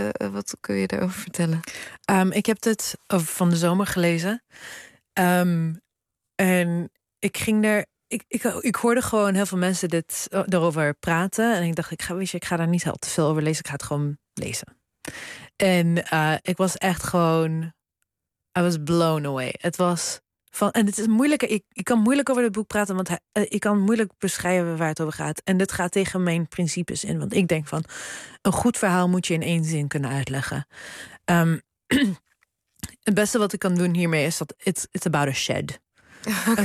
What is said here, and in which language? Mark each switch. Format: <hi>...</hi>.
<nl>Wat kun je daarover vertellen? Ik heb het van de zomer gelezen. En ik ging daar. Ik hoorde gewoon heel veel mensen dit erover praten. En ik dacht, ik ga daar niet heel te veel over lezen. Ik ga het gewoon lezen. En ik was echt gewoon.</nl> <en>I was blown away.</en> <nl>Het was van, en het is moeilijker. Ik kan moeilijk over dit boek praten, want ik kan moeilijk beschrijven waar het over gaat. En dit gaat tegen mijn principes in. Want ik denk van, een goed verhaal moet je in één zin kunnen uitleggen. Het beste wat ik kan doen hiermee is dat</nl> <en>it's about a shed. Okay.</en>